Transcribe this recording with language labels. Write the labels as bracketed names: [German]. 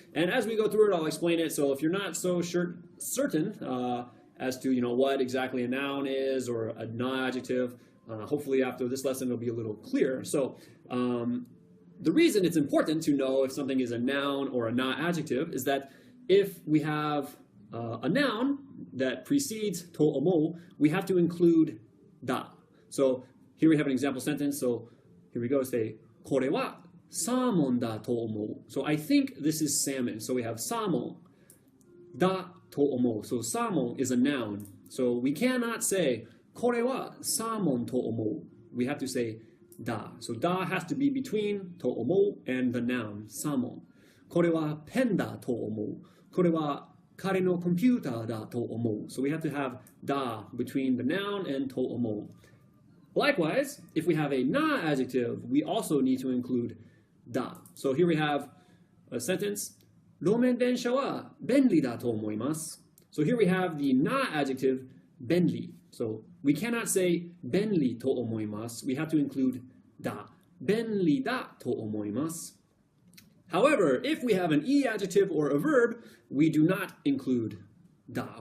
[English] And as we go through it, I'll explain it. So if you're not so certain as to what exactly a noun is or a na adjective, hopefully after this lesson it'll be a little clearer. So the reason it's important to know if something is a noun or a na adjective is that if we have a noun that precedes to omou, we have to include da. So here we have an example sentence. So here we go. [Japanese] Say, これはサーモンだと思う. [English] So I think this is salmon. So we have [Japanese] サーモンだと思う. [English] So サーモン is a noun. So we cannot say [Japanese] これはサーモンと思う. [English] We have to say da. So da has to be between と思う and the noun サーモン. [Japanese] これはペンだと思う. これは彼のコンピューターだと思う. [English] So we have to have da between the noun and と思う. Likewise, if we have a na adjective, we also need to include da. So here we have a sentence, [Japanese] 路面電車は便利だと思います. [English] So here we have the na adjective, 便利. So we cannot say [Japanese] 便利と思います. [English] We have to include da. [Japanese] 便利だと思います. [English] However, if we have an e adjective or a verb, we do not include da.